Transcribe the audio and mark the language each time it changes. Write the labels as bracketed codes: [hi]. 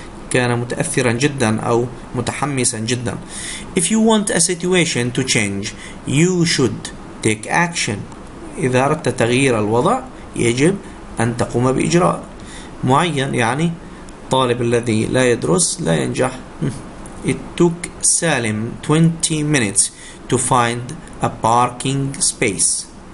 [ar] كان متأثرا جدا أو متحمسا جدا. [en] If you want a situation to change, you should take action. [ar] إذا أردت تغيير الوضع يجب أن تقوم بإجراء معين، يعني الطالب الذي لا يدرس لا ينجح. [en] It took Salim 20 minutes to find a parking space.